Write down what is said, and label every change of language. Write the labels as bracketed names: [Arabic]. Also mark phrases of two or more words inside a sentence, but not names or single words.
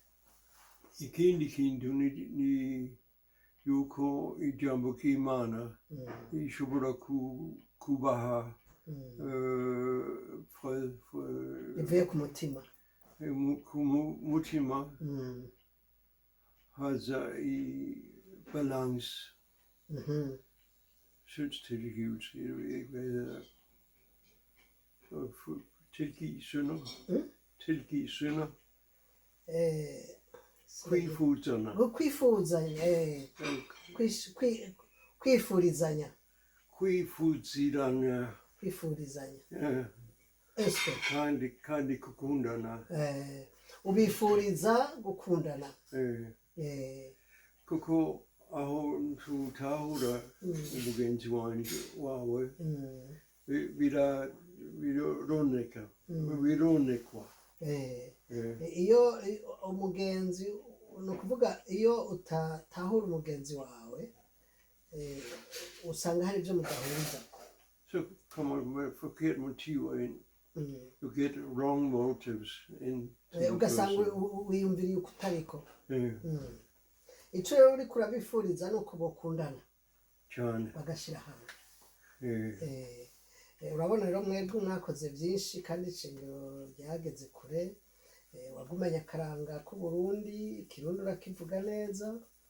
[Rundi] Ikindi kintu ni yuko ijambo k'Imana ishobora kubaha ivuye ku mutima, mutima haza i balance, [Danish] syndstilgivelse, jeg ved ikke hvad hedder, tilgive synder, [Rundi] kwifuzana, kwifurizanya, kandi gukundana, ubifuriza gukundana, kuko aho tutahura umugenzi wawe bironekwa. Iyo umugenzi, ni ukuvuga iyo utatahura umugenzi wawe usanga hari ibyo mudahuriza. [Danish] Så kommer forkerte motiver ind. [English] You get wrong motives in. [Rundi] Ugasanga wiyumvira yuko utariko. Ico rero uri kurabifuriza nuko bokundana cyane bagashira hamwe. Urabona rero mwebwe mwakoze byinshi kandi ishengero ryageze kure. Wagumanya akaranga k'u Burundi, ikirundi urakivuga neza.